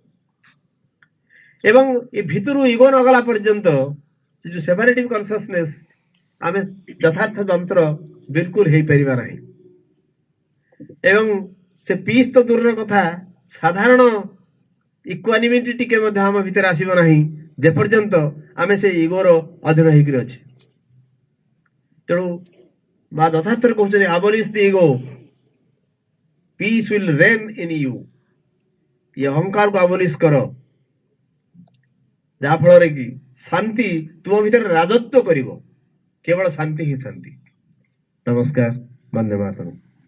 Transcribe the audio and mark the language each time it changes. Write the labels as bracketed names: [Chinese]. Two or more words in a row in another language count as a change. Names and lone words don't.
[Odia] ଏବଂ ଏ ଭିତରୁ ଇଗୋ ନ ଗଲା ପର୍ଯ୍ୟନ୍ତ ଯୋଉ [English] separative consciousness, [Odia] ଆମେ ଯଥାର୍ଥ ଯନ୍ତ୍ର ବିଲକୁଲ ହେଇପାରିବା ନାହିଁ। ଏବଂ ସେ ପିସ୍ ତ ଦୂରର କଥା, ସାଧାରଣ ଇକ୍ୱାନିମିଟି ଟିକେ ମଧ୍ୟ ଆମ ଭିତରେ ଆସିବ ନାହିଁ ଯେପର୍ଯ୍ୟନ୍ତ ଆମେ ସେ ଇଗୋର ଅଧୀନ ହେଇକିରି ଅଛି। ତେଣୁ ବା ଯଥାର୍ଥରେ କହୁଛନ୍ତି, [English] abolish the ego, peace will reign in you। [Odia] ये ଅହଙ୍କାରକୁ ଆବଲିଶ କର, ଯାହା ଫଳରେ କି ଶାନ୍ତି ତୁମ ଭିତରେ ରାଜତ୍ୱ କରିବ। କେବଳ ଶାନ୍ତି ହିଁ ଶାନ୍ତି। ନମସ୍କାର, ବନ୍ଦେ ମାତରମ୍।